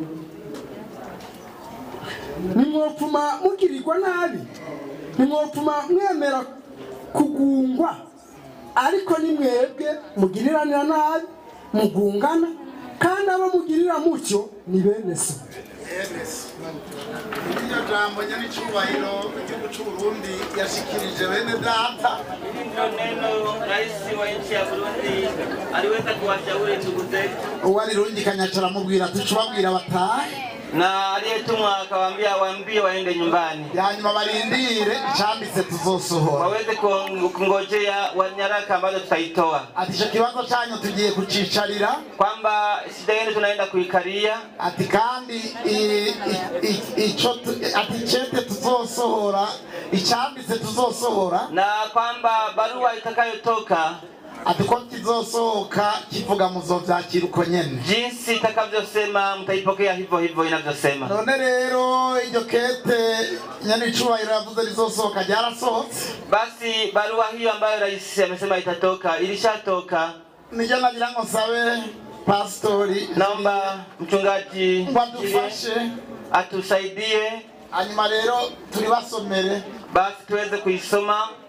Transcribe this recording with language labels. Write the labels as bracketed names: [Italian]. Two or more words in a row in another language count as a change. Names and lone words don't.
[Rundi] Nimwopfuma mugirirwa nabi, nimwopfuma mwemera kugungwa, ariko ni mwebwe mugiriranira nabi mugungana, kandi abo mugirira mutyo ni bene se. Iryo jambo nyaricubahiro igihugu cy'u Burundi yashikirije bene data. [Swahili] Neno rais wa nchi ya Burundi aliweza kuwashauri ndugu zetu, [Rundi] Uwarirungikanya aramubwira ati tubabwira batahe, [Swahili] na aliyetumwa akawaambia waambie waende nyumbani, [Rundi] hanyuma barindire icambitse tuzosohora, [Swahili] waweze kungojea nyaraka ambazo tutaitoa. [Rundi] ati ico kibazo cyanyu tugiye kucicarira, [Swahili] kwamba shida yenu tunaenda kuikalia, [Rundi] ati kandi ati chete tuzosohora, icambitse tuzosohora, [Swahili] na kwamba barua itakayotoka [Rundi] ati ko kizosohoka kivuga muzovyakira uko nyene, [Swahili] jinsi itakavyosema mtaipokea hivyo hivyo inavyosema. [Rundi] None rero iryo kete nyaricubahiro yavuze rizosohoka ryarasohotse. [Swahili] Basi barua hiyo ambayo rais amesema itatoka ilishatoka. [Rundi] Nijya nagira ngo sabe pastori, [Swahili] Naomba mchungaji [Rundi] badufashe [Swahili] atusaidie, [Rundi] hanyuma rero turibasomere [Swahili] basi tuweze kuisoma.